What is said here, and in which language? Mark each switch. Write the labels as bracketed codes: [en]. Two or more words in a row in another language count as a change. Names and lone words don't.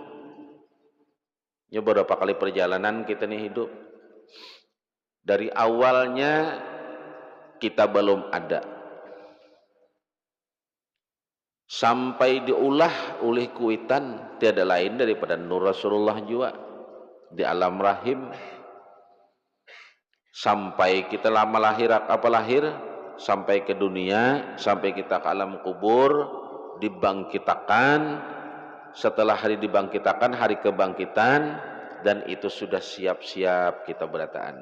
[id] Ya beberapa kali perjalanan kita nih hidup. Dari awalnya kita belum ada. [bjn] Sampai diulah oleh kuitan tiada lain daripada Nur Rasulullah juga di alam rahim. [id] Sampai kita lama lahir sampai ke dunia, sampai kita ke alam kubur, dibangkitakan. [bjn] Setelah hari dibangkitakan, hari kebangkitan, dan itu sudah siap-siap kita berataan.